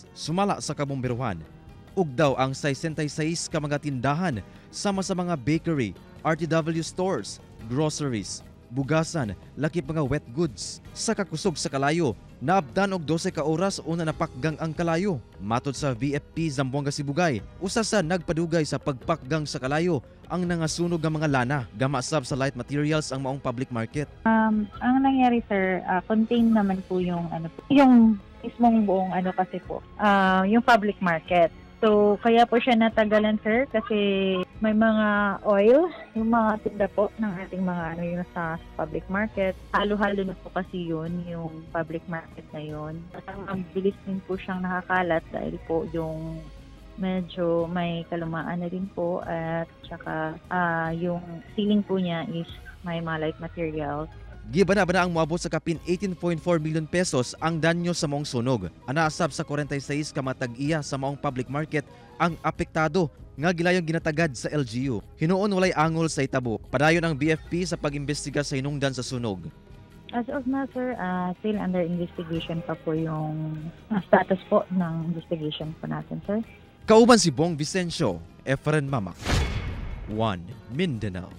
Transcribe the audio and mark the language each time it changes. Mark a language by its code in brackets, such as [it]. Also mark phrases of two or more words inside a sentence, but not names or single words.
[ceb] Sumala sa kabumbiruhan. Ugdaw ang 66 ka mga tindahan sama sa mga bakery, [en] RTW stores, groceries, [ceb] bugasan, lakip mga [en] wet goods. [ceb] Sa kakusog sa kalayo, naabdan og 12 ka oras una napakgang ang kalayo. Matod sa VFP Zamboanga Sibugay, usa sa nagpadugay sa pagpakgang sa kalayo ang nangasunog nga mga lana. Gama sab sa [en] light materials [ceb] ang maong [en] public market. [tl] Ang nangyari sir, contain naman po yung yung mismong buong kasi po, yung [en] public market. [tl] So, kaya po siya natagalan sir kasi may mga oil, yung mga tinda po ng ating mga yung sa [en] public market. [tl] Halo-halo na po kasi yun, yung [en] public market [tl] na yun. At ang bilis din po siyang nakakalat dahil po yung medyo may kalumaan na rin po at saka yung ceiling po niya is may mga [en] light materials. [ceb] Gibana ba na ang moabot sa kapin 18.4 million pesos ang danyo sa maong sunog. Anaasab sa 46 ka matag-iya sa maong [en] public market [ceb] ang apektado nga gilayong ginatagad sa LGU. Hinuon walay angol sa itabo. Padayon ang BFP sa pag-imbestiga sa hinungdan sa sunog. [en] As of now [tl] sir, [en] still under investigation [tl] pa po yung status po ng investigation po natin sir. [ceb] Kauban si Bong Vicencio, Efren Mamak, One Mindanao.